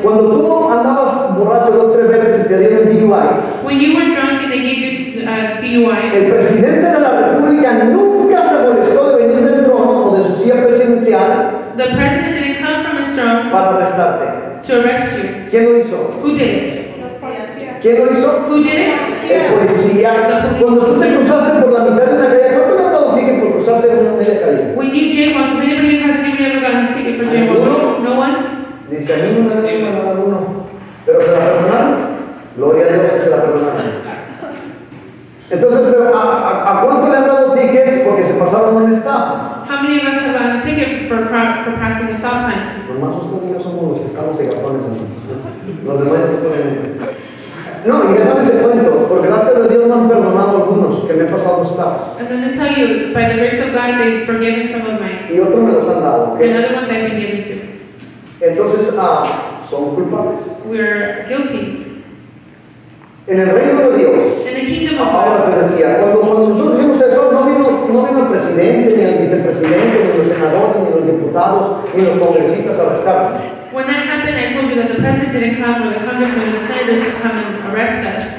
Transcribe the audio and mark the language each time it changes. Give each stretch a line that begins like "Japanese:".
Spanish: Cuando tú andabas borracho 2 o 3 veces y te dieron DUIs,
English: When you were drunk and they gave you DUI,
Spanish: el presidente de la República nunca se molestó de venir del trono o de su silla presidencial
English: the president didn't come from his throne
Spanish: para arrestarte.
English: to arrest you.
Spanish: ¿Quién lo hizo?
English: Who did it?
Spanish: ¿Quién lo hizo?
English: Who did it?
Spanish: El policía. Cuando tú te cruzaste por la mitad de una calle, ¿cuánto le han dado ticket por cruzarse en una media calle?
English: When you jaywalk, has anybody ever gotten a ticket for jaywalking? No one?
Spanish: Dice, a mí una vez me mandaron uno, pero se la perdonaron. Gloria a Dios que se la perdonaron. Entonces, pero ¿a cuánto le han dado tickets porque se pasaron un stop?
English: How many of us have gotten a ticket for passing a stop sign?
Spanish: Los más usted y yo somos los que estamos en gatones. Los demás ya se ponen. No, y déjame te cuento, por gracia de Dios me han perdonado algunos que me he pasado stops.
English: And then to tell you, by the grace of God, they've forgiven some of mine.
Spanish: Y otros me los han dado. ¿Ok?
English: And other ones I've been given to.
Spanish: Entonces, son culpables.
English: We're guilty.
Spanish: En el reino de Dios,
English: In the kingdom of
Spanish: ahora
English: God,
Spanish: te decía, cuando nosotros hicimos eso, no vino el presidente, ni el vicepresidente, ni los senadores, ni los diputados, ni los congresistas a arrestarnos.
English: when that happened, I told you that the president didn't come, or the congressman, or the senators to come and arrest us.